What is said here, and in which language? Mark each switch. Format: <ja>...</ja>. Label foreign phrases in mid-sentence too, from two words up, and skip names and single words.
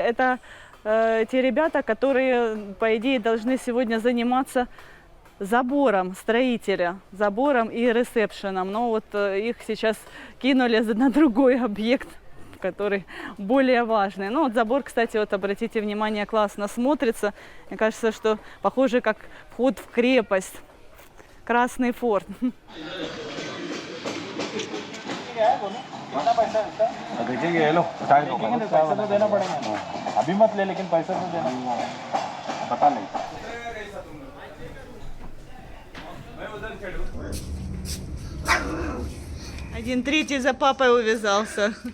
<ru>Это те ребята, которые, по идее, должны сегодня заниматься забором строителя, забором и ресепшеном. Но вот их сейчас кинули на другой объект, который более важный. Ну вот забор, кстати, вот обратите внимание, классно смотрится. Мне кажется, что похоже как вход в крепость. Красный форт.</ru> <hi>देखेंगे ये लो पैसा तो देना पड़ेगा अभी मत ले लेकिन पैसा तो देना पता नहीं</hi> <ru>1/3 за папой увязался.</ru>